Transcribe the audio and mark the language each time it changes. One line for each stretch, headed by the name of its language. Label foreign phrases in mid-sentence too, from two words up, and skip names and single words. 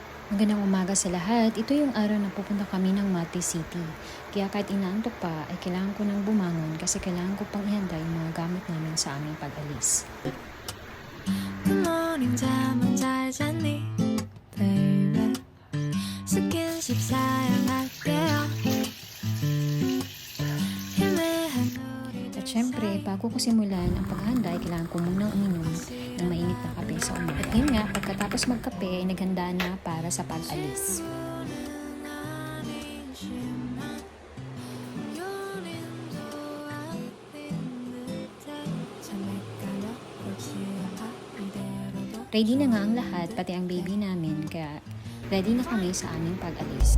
Filipino: Magandang umaga sa lahat. Ito yung araw na pupunta kami ng Mati City. Kaya kahit inaantok pa, ay kailangan ko nang bumangon kasi kailangan ko pang ihanda yung mga gamit namin sa aming pag-alis.
English: Good morning,
Korean: 잠은 잘 잤니, baby? 스킨십 사양할게요.
Filipino: At syempre, bago ko simulan ang paghahanda ay kailangan ko munang uminom ng mainit na kape sa umaga. At yun nga, pagkatapos magkape ay naghanda na para sa pag-alis. Ready na nga ang lahat, pati ang baby namin, kaya ready na kami sa aming pag-alis.